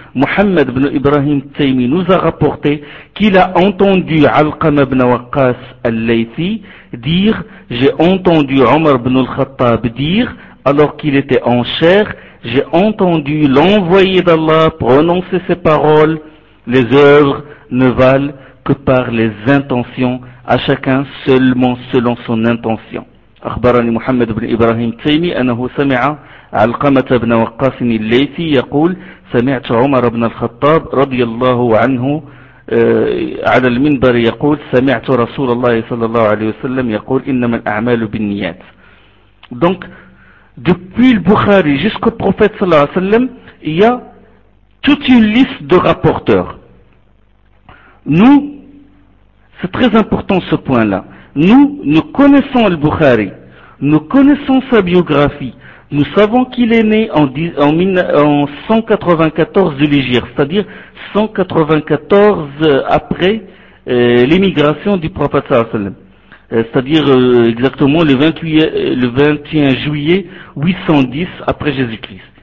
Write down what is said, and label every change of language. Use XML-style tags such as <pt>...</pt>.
<fr>Muhammad ibn Ibrahim Taymi nous a rapporté qu'il a entendu Alqama ibn Waqqas al-Layfi dire j'ai entendu Omar ibn al-Khattab dire alors qu'il était en chair j'ai entendu l'envoyé d'Allah prononcer ces paroles. Les œuvres ne valent que par les intentions, à chacun seulement selon son intention.</fr> <ar>أخبرني محمد بن إبراهيم التيمي أنه سمع علقمة بن وقاص الليثي يقول سمعت عمر بن الخطاب رضي الله عنه على المنبر يقول سمعت رسول الله صلى الله عليه وسلم يقول إنما الأعمال بالنيات.</ar> <fr>Donc depuis le Bukhari jusqu'au prophète صلى الله عليه وسلم il y a toute une liste de rapporteurs. Nous, c'est très important ce point-là. Nous connaissons Al-Bukhari, nous connaissons sa biographie, nous savons qu'il est né en 194 de l'Hégire, c'est-à-dire 194 après l'émigration du prophète sallallahu alayhi wa sallam, c'est-à-dire exactement le 21 juillet 810 après Jésus-Christ.</fr>